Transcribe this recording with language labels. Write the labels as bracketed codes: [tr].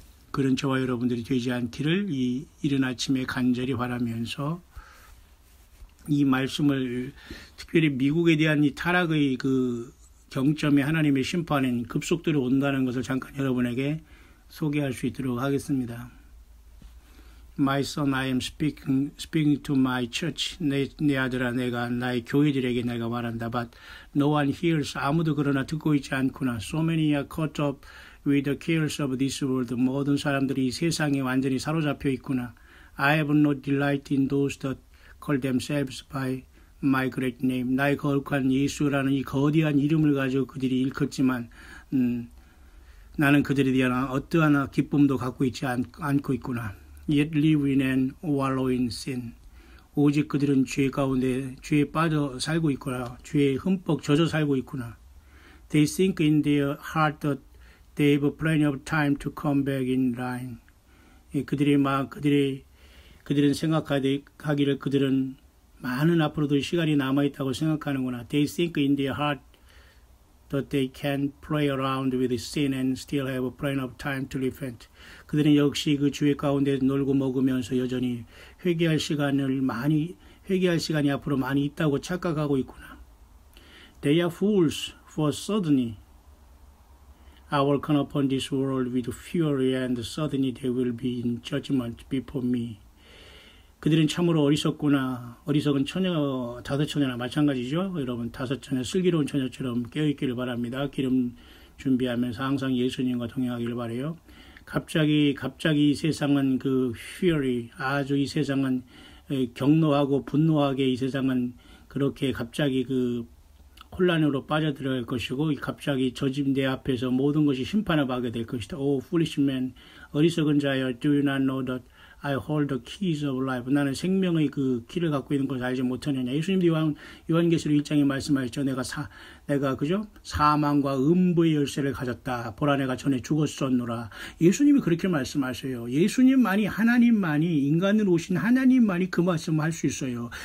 [ko] 그런 저와 여러분들이 되지 않기를 이 이른 아침에 간절히 바라면서 이 말씀을 특별히 미국에 대한 이 타락의 경점에 하나님의 심판은 급속도로 온다는 것을 잠깐 여러분에게 소개할 수 있도록 하겠습니다. [en] My son, I am speaking to my church. [ko] 내 아들아, 내가 나의 교회들에게 내가 말한다. [en] But no one hears. [ko] 아무도 그러나 듣고 있지 않구나. [en] So many are caught up with the cares of this world. [ko] 모든 사람들이 이 세상에 완전히 사로잡혀 있구나. [en] I have no delight in those that call themselves by my great name. [ko] 나의 거룩한 예수라는 이 거대한 이름을 가지고 그들이 일컫지만 나는 그들에 대한 어떠한 기쁨도 갖고 있지 않고 있구나. [en] Yet live in and wallow in sin. [ko] 오직 그들은 죄 가운데 죄에 빠져 살고 있구나. 죄에 흠뻑 젖어 살고 있구나. [en] They think in their heart that they have plenty of time to come back in line. [ko] 그들은 생각하기를 그들은 많은 앞으로도 시간이 남아있다고 생각하는구나. [en] They think in their heart that they can play around with sin and still have plenty of time to repent. [ko] 그들은 역시 그 죄 가운데 놀고 먹으면서 여전히 회개할 시간이 앞으로 많이 있다고 착각하고 있구나. [en] They are fools, for suddenly I will come upon this world with fury and suddenly they will be in judgment before me. [ko] 그들은 참으로 어리석구나. 어리석은 처녀, 다섯 처녀나 마찬가지죠. 여러분, 다섯 처녀, 슬기로운 처녀처럼 깨어있기를 바랍니다. 기름 준비하면서 항상 예수님과 동행하기를 바라요. 갑자기 이 세상은 그 fury, 아주 이 세상은 경노하고 분노하게 이 세상은 그렇게 갑자기 그 혼란으로 빠져들어갈 것이고 갑자기 저 집 내 앞에서 모든 것이 심판을 받게 될 것이다. [en] O foolish man, [ko] 어리석은 자여, [en] do you not know that I hold the keys of life. [ko] 나는 생명의 그 키를 갖고 있는 것을 알지 못하느냐. 예수님도 요한계시록 1장에 말씀하셨죠. 내가 그죠? 사망과 음부의 열쇠를 가졌다. 보라 내가 전에 죽었었노라. 예수님이 그렇게 말씀하셔요. 예수님만이 하나님만이 인간으로 오신 하나님만이 그 말씀을 할 수 있어요.